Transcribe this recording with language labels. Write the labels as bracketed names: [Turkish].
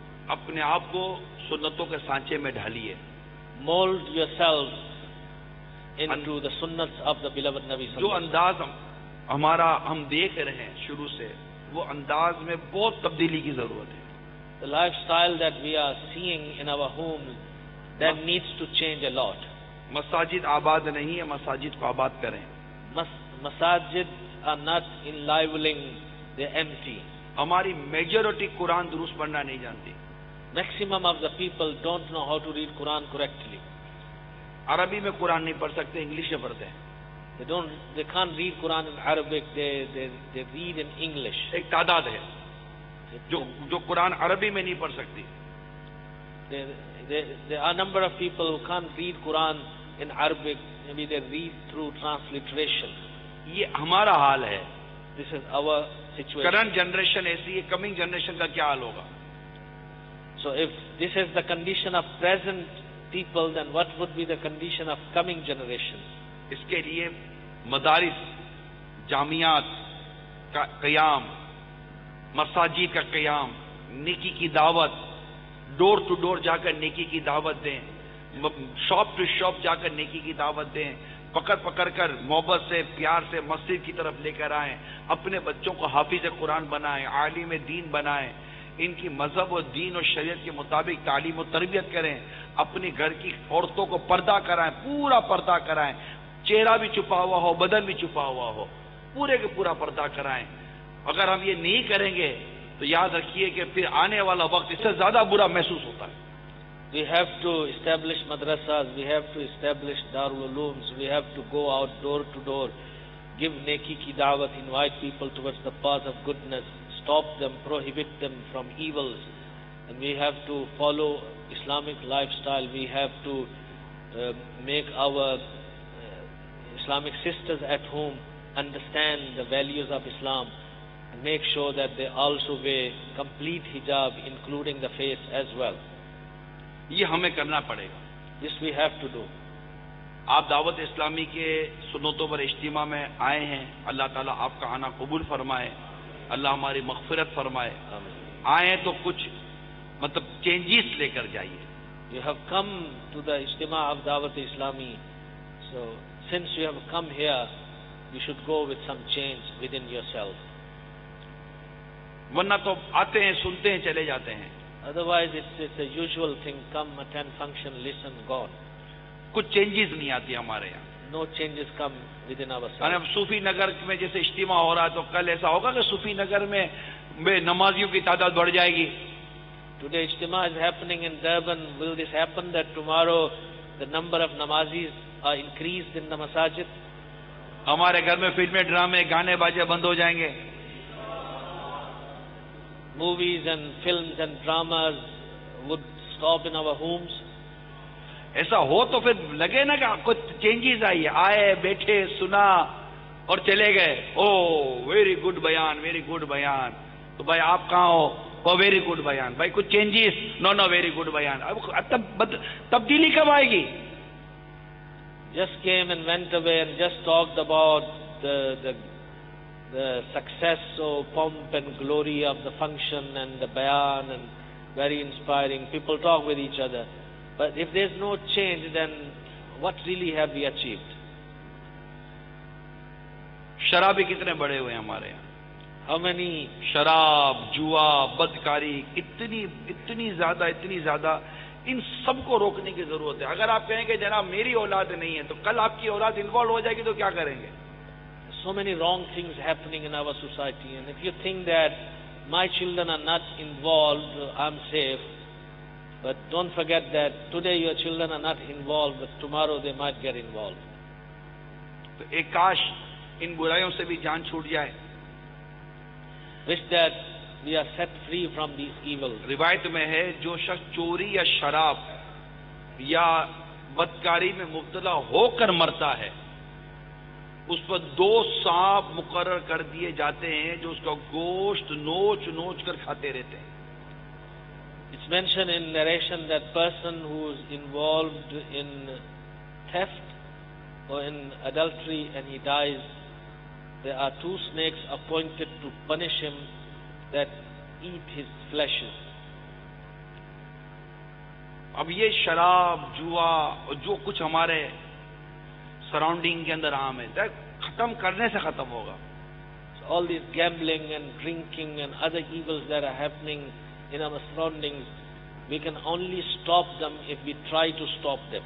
[Hindi] अपने आप को सुन्नतों के सांचे में ढालिए. [English] Mold yourself into the sunnats of the beloved Nabi [Hindi] जो [Arabic] sallallahu alaihi [Hindi] अंदाज हमारा हम देख रहे हैं शुरू से, वो अंदाज में बहुत तब्दीली की जरूरत है. [English] The lifestyle that we are seeing in our homes, that needs to change a lot. [Hindi] मसाजिद आबाद नहीं है, मसाजिद को आबाद करें. [English] Masajid are not enlivening, they're empty. [Hindi] हमारी मेजॉरिटी कुरान दुरुस्त पढ़ना नहीं जानती. [English] Maximum of the people don't know how to read Quran correctly. [Hindi] अरबी में कुरान नहीं पढ़ सकते, इंग्लिश में पढ़ते हैं. [English] They can't read Quran in Arabic, they read in English. [Hindi] एक तादाद है जो कुरान अरबी में नहीं पढ़ सकती. [English] There are a number of people who can't read Quran in Arabic, maybe they read through transliteration. [Hindi] ये हमारा हाल है. [English] This is our situation. Current generation [Hindi] ऐसी है, [English] coming generation [Hindi] का क्या हाल होगा? [English] So if this is the condition of present people, then what would be the condition of coming generations? [Hindi] इसके लिए मदारिस, जामियात का क़याम, मसाजिद का क़याम, नेकी की दावत, डोर टू डोर जाकर नेकी की दावत दें, शॉप टू शॉप जाकर नेकी की दावत दें, पकड़ पकड़ कर मोहब्बत से, प्यार से मस्जिद की तरफ लेकर आएं, अपने बच्चों को हाफिज कुरान बनाएं, आलिम दीन बनाएं, इनकी मजहब और दीन और शरीयत के मुताबिक तालीम और तरबियत करें, अपने घर की औरतों को पर्दा कराएं, पूरा पर्दा कराएं, चेहरा भी छुपा हुआ हो, बदन भी छुपा हुआ हो, पूरे के पूरा पर्दा कराएं. अगर हम ये नहीं करेंगे तो याद रखिए कि फिर आने वाला वक्त इससे ज्यादा बुरा महसूस होता है. [English] We have to establish madrasas, we have to establish Darul Ulooms, we have to go out door to door, give [Hindi] neki ki dawat, [English] invite people towards the path of goodness, stop them, prohibit them from evils, and we have to follow Islamic lifestyle. We have to make our Islamic sisters at home understand the values of Islam and make sure that they also wear complete hijab, including the face as well. [Hindi] ये हमें करना पड़ेगा. [English] This we have to do. [Hindi] आप दावत इस्लामी के सुन्नतों पर इज्तिमा में आए हैं, अल्लाह ताला आपका आना कबूल फरमाए, अल्लाह हमारी मग़फ़िरत फरमाए. आए तो कुछ मतलब चेंजेस लेकर जाइए. [English] You have come to the ijtima of Dawat Islami, so since you have come here, you should go with some change within yourself. [Hindi] वरना तो आते हैं, सुनते हैं, चले जाते हैं. [English] Otherwise, it's a usual thing. Come, attend function, listen, gone. [Hindi] कुछ चेंजेस नहीं आती हमारे यहाँ. [English] No changes come within ourselves. [Hindi] अब सूफी नगर में जैसे इज्तिमा हो रहा है, तो कल ऐसा होगा कि सूफी नगर में नमाजियों की तादाद बढ़ जाएगी. [English] Today Ijtima is happening in Durban. Will this happen that tomorrow the number of namazis are increased in the masajid? [Hindi] हमारे घर में फिल्में, ड्रामे, गाने बाजे बंद हो जाएंगे? [English] Movies and films and dramas would stop in our homes. [Hindi] ऐसा हो तो फिर लगे ना कि कुछ चेंजेस आई, आए, बैठे, सुना और चले गए। [English] Oh very good बयान, very good बयान। [Hindi] तो भाई आप कहाँ हो? [English] Oh very good बयान। [Hindi] भाई कुछ changes? [English] No no very good बयान। [Hindi] अब तब्दीली कब आएगी? [English] Just came and went away and just talked about the success or pomp and glory of the function and the bayan, and very inspiring. People talk with each other. But if there's no change, then what really have we achieved? [Hindi] शराबी कितने बड़े हुए हमारे यहाँ? [English] How many? [Hindi] शराब, जुआ, बदकारी, इतनी ज्यादा, इन सबको रोकने की जरूरत है। अगर आप कहेंगे जनाब मेरी औलाद नहीं है, तो कल आपकी औलाद इन्वॉल्व हो जाएगी तो क्या करेंगे? [English] So many wrong things happening in our society, and if you think that my children are not involved, I'm safe. But don't forget that today your children are not involved, but tomorrow they might get involved. [Hindi] तो एक काश इन बुराइयों से भी जान छूट जाए। [English] Wish that we are set free from these evils. [Hindi] रिवायत में है जो शख्स चोरी या शराब या बदकारी में मुब्तला होकर मरता है, उस पर 2 सांप मुकर्रर कर दिए जाते हैं जो उसका गोश्त नोच नोच कर खाते रहते हैं। [English] It's mentioned in narration that person who is involved in theft or in adultery and he dies, there are 2 snakes appointed to punish him that eat his fleshes. [Hindi] अब ये शराब, जुआ और जो कुछ हमारे सराउंडिंग के अंदर आम है, खत्म करने से खत्म होगा। [English] So all this gambling and drinking and other evils that are happening in our surroundings, we can only stop them if we try to stop them.